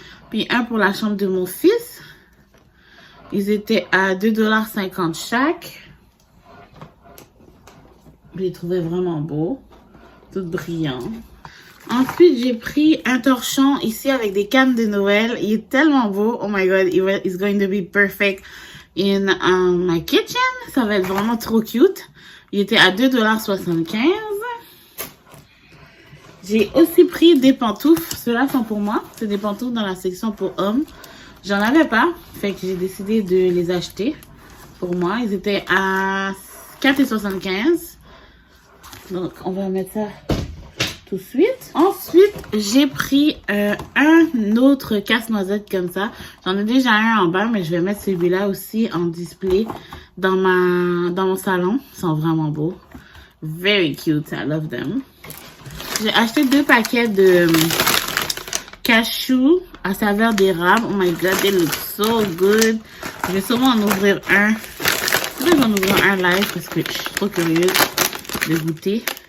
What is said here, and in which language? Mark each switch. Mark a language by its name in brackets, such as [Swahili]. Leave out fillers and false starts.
[French] Puis un pour la chambre de mon fils. Ils étaient à 2,50 $ chaque. Je les trouvais vraiment beaux. Tout brillant. Ensuite, j'ai pris un torchon ici avec des cannes de Noël. Il est tellement beau. [English] Oh my god, it's going to be perfect in my kitchen. [French] Ça va être vraiment trop cute. Il était à 2,75 $. J'ai aussi pris des pantoufles. Ceux-là sont pour moi. C'est des pantoufles dans la section pour hommes. J'en avais pas. Fait que j'ai décidé de les acheter pour moi. Ils étaient à 4,75 $. Donc, on va mettre ça tout de suite. Ensuite, j'ai pris un autre casse-noisette comme ça. J'en ai déjà un en bas, mais je vais mettre celui-là aussi en display dans mon salon. Ils sont vraiment beaux. [English] Very cute. I love them. [French] J'ai acheté 2 paquets de cashew à saveur d'érable. [English] Oh my god, they look so good. [French] Je vais sûrement en ouvrir un. Je vais en ouvrir un live parce que je suis trop curieuse de goûter.